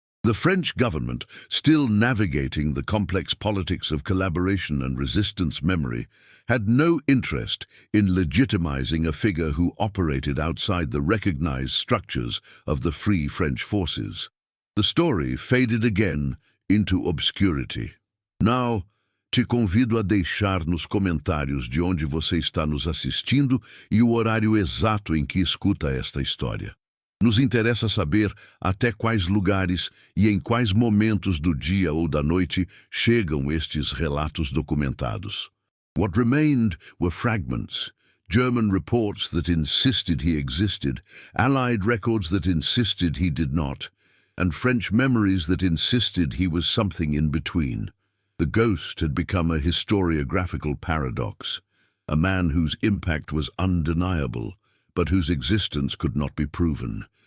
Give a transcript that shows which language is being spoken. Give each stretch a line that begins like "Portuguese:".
English: The French government, still navigating the complex politics of collaboration and resistance memory, had no interest in legitimizing a figure who operated outside the recognized structures of the Free French forces. The story faded again into obscurity. Now,
Portuguese: te convido a deixar nos comentários de onde você está nos assistindo e o horário exato em que escuta esta história. Nos interessa saber até quais lugares e em quais momentos do dia ou da noite chegam estes relatos documentados.
English: What remained were fragments, German reports that insisted he existed, Allied records that insisted he did not, and French memories that insisted he was something in between. The ghost had become a historiographical paradox, a man whose impact was undeniable, but whose existence could not be proven.